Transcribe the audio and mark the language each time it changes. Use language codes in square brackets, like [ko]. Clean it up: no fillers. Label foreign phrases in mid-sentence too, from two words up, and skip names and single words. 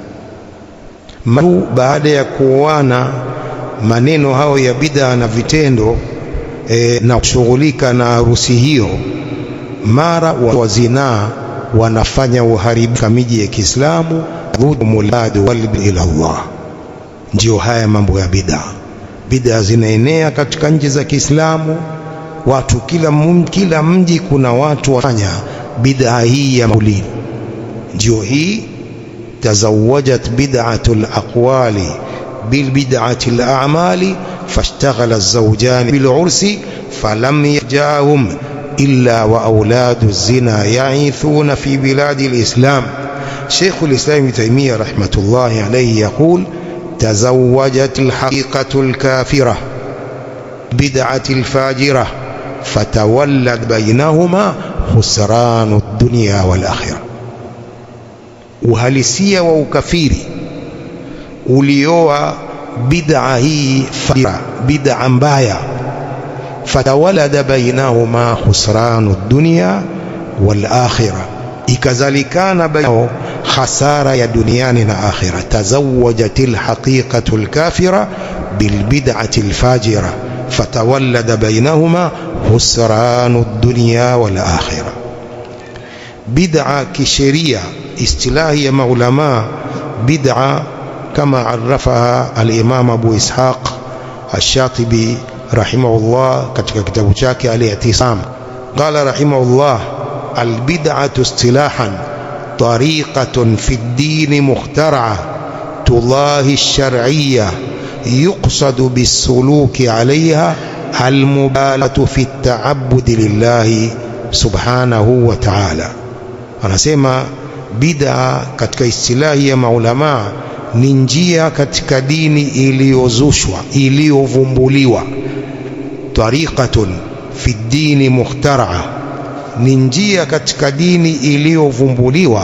[sw] Baada ya kuoana maneno hao ya bid'a na vitendo na kushughulika na harusi hiyo, mara wa zinaa wanafanya uharibifu miji ya Kiislamu, [ar] مولد قلبي إلى الله. [sw] Ndio haya mambo ya bid'a. Bid'a zinaenea katika nchi za Kiislamu, watu kila mji kuna watu wafanya bid'a hii ya maulidi. Ndio hii [ar] تزوجت بدعة الأقوال بالبدعة الأعمال فاشتغل الزوجان بالعرس فلم يجئهم إلا وأولاد زنا يعيثون في بلاد الإسلام. شيخ الإسلام ابن تيمية رحمة الله عليه يقول: تزوجت الحقيقة الكافرة بدعة الفاجرة فتولد بينهما خسران الدنيا والآخرة. [sw] uhalisia wa ukafiri ulioa bid'a hii fajira, bid'a mbaya, [ar] فتولد بينهما خسران دنيا والآخرة, [sw] ikazalikana bainao khasara ya duniani na akhira. [ar] تزوجت الحقيقة الكافرة بالبدعة الفاجرة فتولد بينهما خسران دنيا والآخرة. [sw] Bid'a kisheria istilahi ya maulama, bid'a [ar] كما عرفها [sw] al-Imam Abu Ishaq Ash-Shatibi rahimahullah katika kitabu chake Al-I'tisam. [ar] قال رحمه الله: البدعة اصطلاحا طريقة في الدين مخترعة تضاهي الشرعية يقصد بالسلوك عليها المبالغة في التعبد لله سبحانه وتعالى. [sw] Anasema bid'a katika istilahi ya maulama ni njia katika dini iliyozushwa, iliyovumbuliwa. [ar] طريقة في دين مخترعة, [sw] ni njia katika dini iliyovumbuliwa.